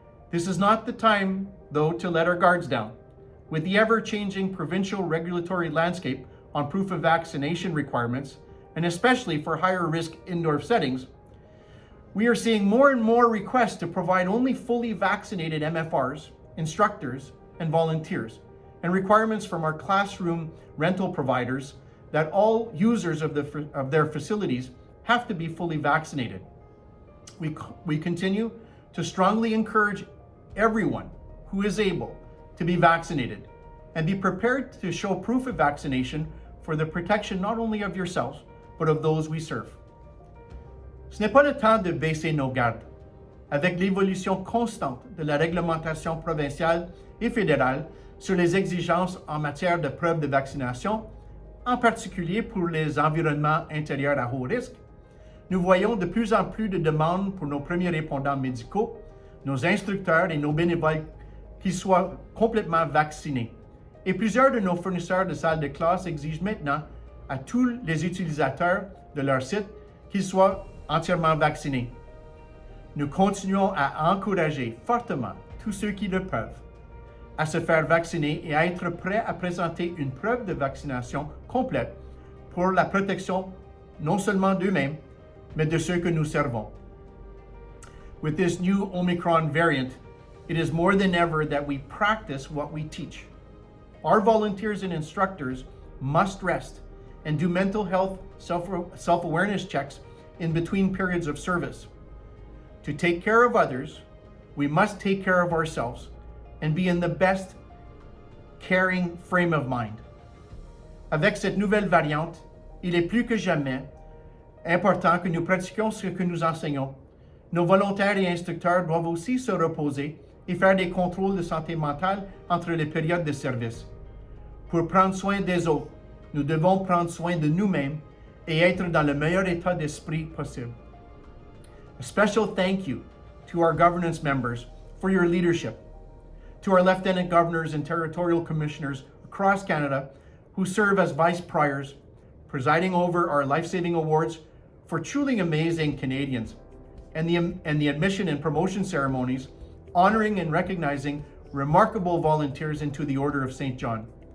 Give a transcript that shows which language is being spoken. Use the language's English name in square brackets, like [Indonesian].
[English] This is not the time, though, to let our guards down. With the ever-changing provincial regulatory landscape on proof of vaccination requirements, and especially for higher-risk indoor settings, we are seeing more and more requests to provide only fully vaccinated MFRs, instructors, and volunteers, and requirements from our classroom rental providers that all users of their facilities have to be fully vaccinated. We continue to strongly encourage everyone who is able to be vaccinated and be prepared to show proof of vaccination for the protection not only of yourselves, but of those we serve. [French] Ce n'est pas le temps de baisser nos gardes. Avec l'évolution constante de la réglementation provinciale et fédérale sur les exigences en matière de preuve de vaccination, en particulier pour les environnements intérieurs à haut risque, nous voyons de plus en plus de demandes pour nos premiers répondants médicaux, nos instructeurs et nos bénévoles qu'ils soient complètement vaccinés. Et plusieurs de nos fournisseurs de salles de classe exigent maintenant à tous les utilisateurs de leur site qu'ils soient entièrement vaccinés. Nous continuons à encourager fortement tous ceux qui le peuvent à se faire vacciner et à être prêts à présenter une preuve de vaccination complète pour la protection non seulement d'eux-mêmes, mais de ceux que nous servons. [English] With this new Omicron variant, it is more than ever that we practice what we teach. Our volunteers and instructors must rest and do mental health self-awareness checks in between periods of service. To take care of others, we must take care of ourselves and be in the best caring frame of mind. [French] Avec cette nouvelle variante, il est plus que jamais important que nous pratiquions ce que nous enseignons. Nos volontaires et instructeurs doivent aussi se reposer et faire des contrôles de santé mentale entre les périodes de service. Pour prendre soin des autres, nous devons prendre soin de nous-mêmes et être dans le meilleur état d'esprit possible. [English] A special thank you to our governance members for your leadership, to our lieutenant governors and territorial commissioners across Canada who serve as vice priors, presiding over our life-saving awards for truly amazing Canadians, and the admission and promotion ceremonies honoring and recognizing remarkable volunteers into the Order of St. John.